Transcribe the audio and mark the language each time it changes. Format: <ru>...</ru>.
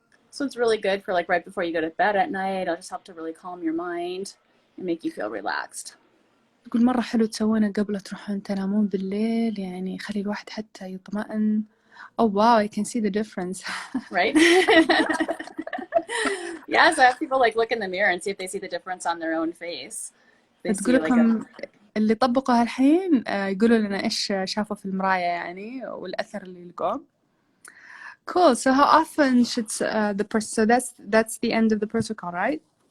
<en>So it's really good for like right before you go to bed at night. It'll just help to really calm your mind and make you feel relaxed.</en> <ar>تقول مرة حلو تسوونه قبل تروحون تنامون بالليل، يعني يخلي الواحد حتى يطمئن.</ar> <en>Oh wow, I can see the difference. Right? Yeah, so I have people like look in the mirror and see if they see the difference on their own face. They see</en> <ar>تقول</ar> <en>like</en> <ar>لكم اللي طبقوا هالحين يقولوا لنا إيش شافوا في المراية يعني والأثر اللي لقوه.</ar> <en>Cool. So how often should the person? So that's the end of the protocol, right?</en>